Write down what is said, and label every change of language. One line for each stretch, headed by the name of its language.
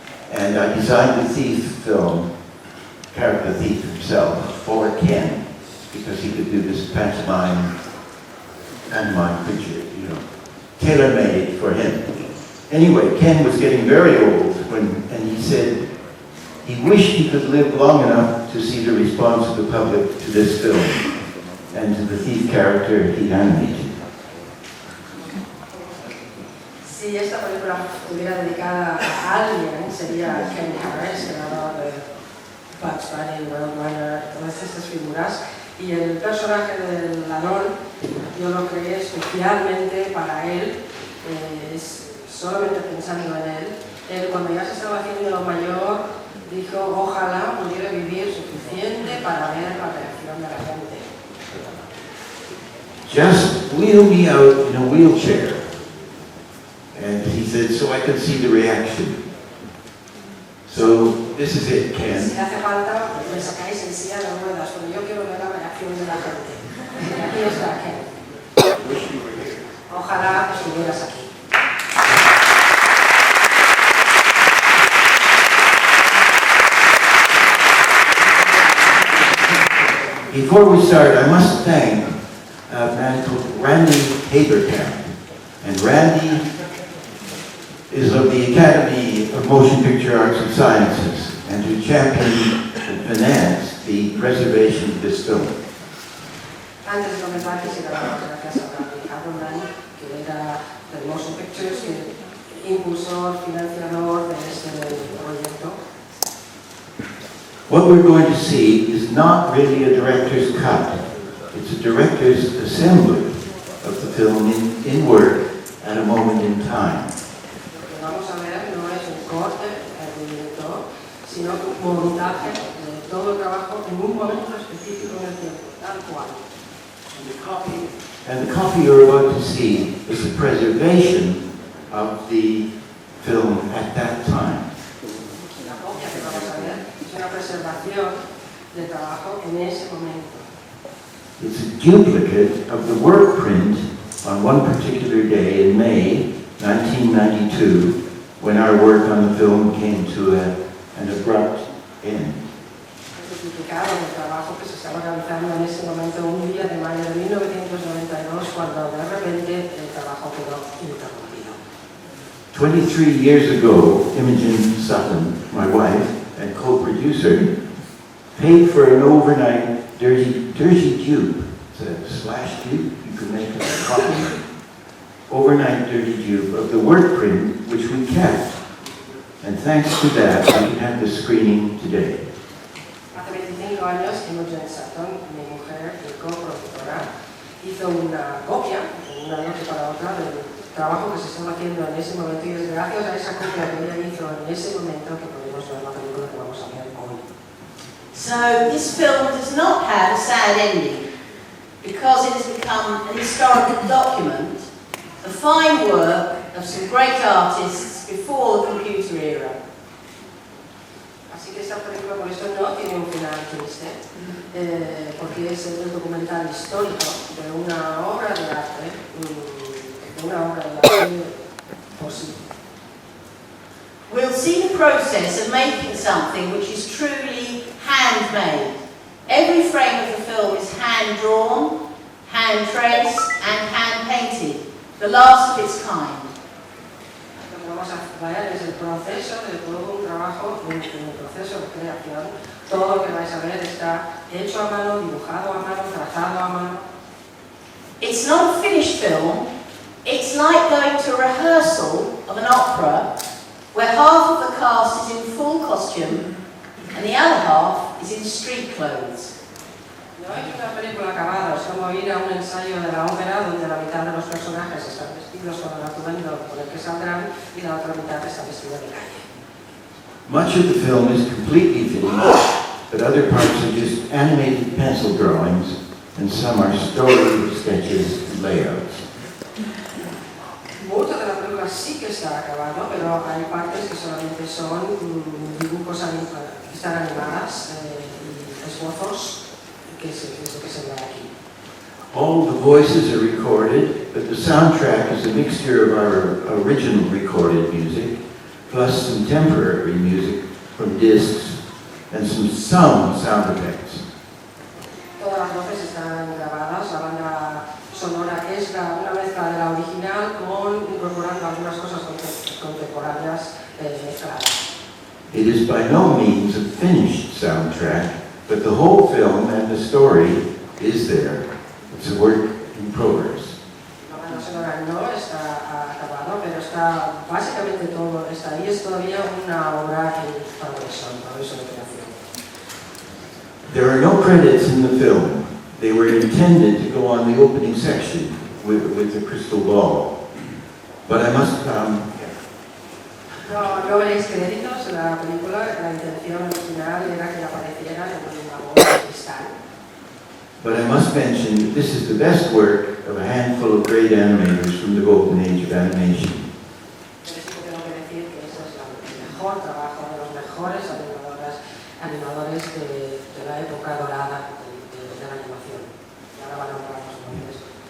English: And I designed the Thief film, character Thief himself, for Ken, because he could do this pantomime creature, tailor-made for him. Anyway, Ken was getting very old and he said he wished he could live long enough to see the response of the public to this film and to the Thief character he animated.
Spanish: Si esta película estuviera dedicada a alguien, sería Ken Harris, creador de Bugs Bunny, Roadrunner, todas estas figuras. Y el personaje del ladrón, yo lo creé especialmente para él, solamente pensando en él. Él, cuando ya se estaba haciendo mayor, dijo, ojalá pudiera vivir suficiente para ver la reacción de la gente.
English: Just wheel me out in a wheelchair. And he said, so I can see the reaction. So this is it, Ken.
Spanish: Si hace falta, me sacáis en silla de ruedas, porque yo quiero ver la reacción de la gente. Y aquí está Ken. Ojalá estuvieras aquí.
English: Before we start, I must thank a man called Randy Haberkamp. And Randy is of the Academy of Motion Picture Arts and Sciences, and who championed and financed the preservation of this film.
Spanish: Antes de comenzar, quisiera dar gracias a Randy Haberkamp, que era de Motion Pictures, que impulsor, financiador de este proyecto.
English: What we're going to see is not really a director's cut. It's a director's assembly of the film in work at a moment in time.
Spanish: Lo que vamos a ver no es un corte del director, sino un montaje de todo el trabajo en un momento específico en el tiempo, tal cual.
English: And the copy you're about to see is the preservation of the film at that time.
Spanish: La copia que vamos a ver es una preservación del trabajo en ese momento.
English: It's a duplicate of the work print on one particular day in May 1992, when our work on the film came to an abrupt end.
Spanish: Es duplicado del trabajo que se estaba realizando en ese momento, un día de mayo de 1992, cuando de repente el trabajo quedó interrumpido.
English: 23 years ago, Imogen Sutton, my wife and co-producer, paid for an overnight dirty dupe. It's a slash dupe. You can make a copy. Overnight dirty dupe of the work print, which we kept. And thanks to that, we have the screening today.
Spanish: Hace 25 años, Imogen Sutton, mi mujer y coproductora, hizo una copia, de una noche para otra, del trabajo que se estaba haciendo en ese momento, y es gracias a esa copia que ella hizo en ese momento que podemos ver la película que vamos a ver hoy.
English: So this film does not have a sad ending because it has become an historical document, a fine work of some great artists before the computer era.
Spanish: Así que esta película por esto no tiene un final triste, porque es un documental histórico de una obra de arte, posible.
English: We'll see the process of making something which is truly handmade. Every frame of the film is hand-drawn, hand-traced and hand-painted, the last of its kind.
Spanish: Lo que vamos a ver es el proceso de todo un trabajo, un proceso de creación. Todo lo que vais a ver está hecho a mano, dibujado a mano, trazado a mano.
English: It's not a finished film. It's like going to a rehearsal of an opera where half of the cast is in full costume and the other half is in street clothes.
Spanish: No es una película acabada, es como ir a un ensayo de la ópera donde la mitad de los personajes están vestidos con el atuendo con el que saldrán y la otra mitad está vestida de calle.
English: Much of the film is completely finished, but other parts are just animated pencil drawings, and some are story sketches and layouts.
Spanish: Mucho de la película sí que está acabado, pero hay partes que solamente son dibujos que están animadas y esbozos, que es lo que se ve aquí.
English: All the voices are recorded, but the soundtrack is a mixture of our original recorded music, plus some temporary music from discs and some sound effects.
Spanish: Todas las voces están grabadas, la banda sonora es una mezcla de la original incorporando algunas cosas contemporáneas mezcladas.
English: It is by no means a finished soundtrack, but the whole film and the story is there. It's a work in progress.
Spanish: La banda sonora no está acabado, pero está básicamente todo está ahí, es todavía una obra en progreso de creación.
English: There are no credits in the film. They were intended to go on the opening section with the crystal ball. But I must
Spanish: No veréis créditos en la película, la intención original era que aparecieran en una bola de cristal.
English: But I must mention that this is the best work of a handful of great animators from the golden age of animation.
Spanish: Pero sí que tengo que decir que ese es el mejor trabajo de los mejores animadores de la época dorada de la animación. Y ahora van a hablar los nombres.